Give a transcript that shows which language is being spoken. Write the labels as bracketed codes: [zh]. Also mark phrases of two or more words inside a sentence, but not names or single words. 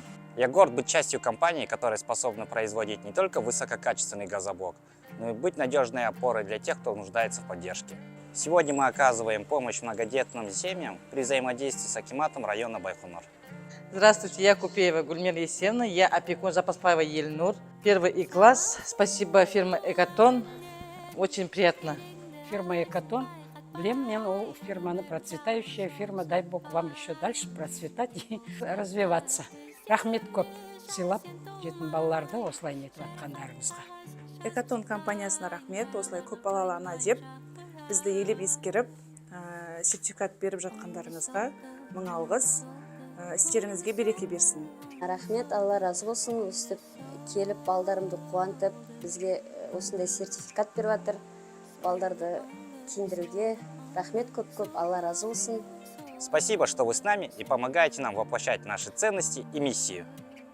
[ru] Я горд быть частью компании, которая способна производить не только высококачественный газоблок, но и быть надежной опорой для тех, кто нуждается в поддержке. Сегодня мы оказываем помощь многодетным семьям при взаимодействии с акиматом района Байконур. Здравствуйте, я Купеева Гульмира Есевна, я опекун Запаспаева Ельнур, 1 класс. Спасибо фирме Экотон, очень приятно. Фирма Экотон. Блин, [kk] мен ол фирманы [ru] процветающая фирма, дай бог вам еще дальше процветать и развиваться. [kk] Рахмет көп сыйлап жетім балаларды осылай нетіп атқандарыңызға. Экотон компаниясына рахмет, осылай көп балалы ана деп бізді елеп ескеріп, сертификат беріп жатқандарыңызға мың алғыс, істеріңізге береке берсін. Рахмет, Алла разы болсын, өстіп келіп балдарымды қуантып, бізге осындай сертификат беріп жатыр. Балдарды киіндіруге рахмет көп-көп, Алла разы болсын. [ru] Спасибо, что вы с нами и помогаете нам воплощать наши ценности и миссию.